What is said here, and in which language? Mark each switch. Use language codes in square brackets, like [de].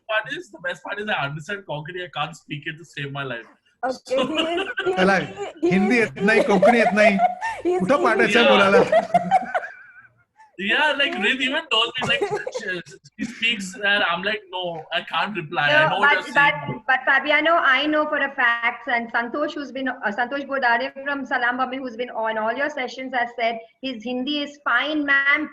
[en] The best part is I understand Konkani. I can't speak it to save my life. Okay. [mr] चला, हिंदी येत नाही, कोंकणी येत नाही. कुठं पाठायचं बोलायला? [en] Yeah, like Rid even told me, like she speaks and I'm like, no, I can't reply. No, I know what you're saying. But Fabiano, I know for a fact, and Santosh, who's been Santosh Bodare from Salam Bombay, who's been on all your sessions, has said his Hindi is fine, ma'am.